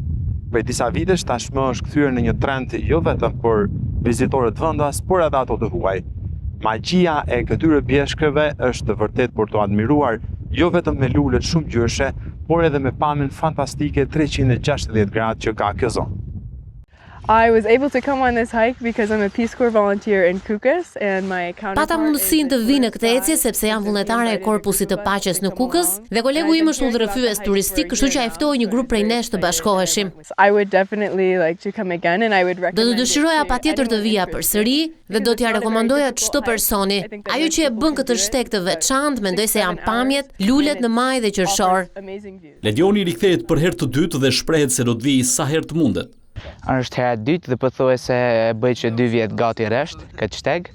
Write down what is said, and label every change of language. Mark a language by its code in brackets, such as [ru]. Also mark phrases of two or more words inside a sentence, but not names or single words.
[sq] Prej disa vitesh tashmë është kthyer në një trend jo vetëm për vizitorët vendas, por edhe ato të huaj. Magjia e këtyre bjeshkëve është vërtet për të admiruar, jo vetëm me lulet shumë ngjyrshe, por edhe me pamjen fantastike 360 gradë që ka kjo zonë. [en] I was able to come on this hike because I'm a Peace Corps volunteer in Kukës and my counterpart. [sq] Pata mundësinë të vi në këtë ecje sepse jam vullnetare e Korpusit të Paqes në Kukës dhe kolegu im është udhërrëfyes turistik, kështu që ai ftoi një grup prej nesh të bashkoheshim. [en] I would definitely like to come again and I would recommend. [sq] Do të dëshiroja patjetër të vija përsëri dhe do t'ja rekomandoja çdo personi. Ajo që e bën këtë shteg të veçantë, mendoj se janë pamjet, lulet në maj dhe qershor. Ledioni rikthehet për herë të dytë dhe shprehet se do të vijë sa herë të mundet. Është hera e dytë dhe pothuajse e bëj që 2 vjet gati rresht këtë shteg.